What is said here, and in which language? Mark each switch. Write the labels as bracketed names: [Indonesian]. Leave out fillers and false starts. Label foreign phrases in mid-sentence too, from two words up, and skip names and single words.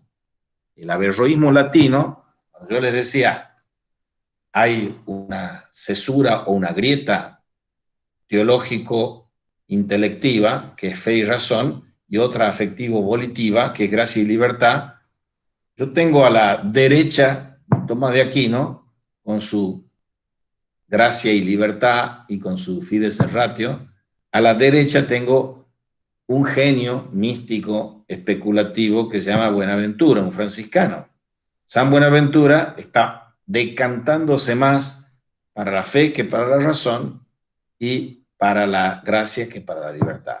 [Spanish] El averroísmo latino, cuando yo les decía, hay una cesura o una grieta teológico-intelectiva, que es fe y razón, y otra afectivo-volitiva, que es gracia y libertad. Yo tengo a la derecha Tomás de Aquino, con su gracia y libertad y con su [Latin] fides et ratio. [Spanish] A la derecha tengo un genio místico especulativo que se llama Buenaventura, un franciscano. San Buenaventura está decantándose más para la fe que para la razón y para la gracia que para la libertad.